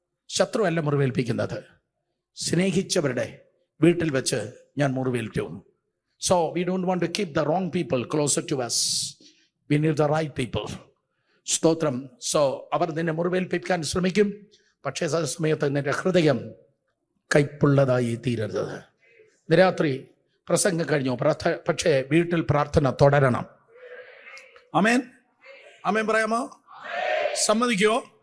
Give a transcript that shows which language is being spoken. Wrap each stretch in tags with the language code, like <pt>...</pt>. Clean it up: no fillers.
<ml>ശത്രുവല്ല മുറിവേൽപ്പിക്കുന്നത്, സ്നേഹിച്ചവരുടെ വീട്ടിൽ വെച്ച് ഞാൻ മുറിവേൽറ്റു.</ml> <en>So we don't want to keep the wrong people closer to us. We need the right people.</en> <ml>സ്തോത്രം. So അവർ നിന്നെ മുറിവേൽപ്പിക്കാൻ ശ്രമിക്കും. പക്ഷേ ആ സമയത്ത് നിന്റെ ഹൃദയം കൈപ്പുള്ളതായി തീരരുത്. രാത്രി പ്രസംഗം കഴിഞ്ഞു, പക്ഷേ വീട്ടിൽ പ്രാർത്ഥന തുടരണം. ആമേൻ. ആമേൻ പറയാമോ? സമ്മതിക്കുമോ?</ml>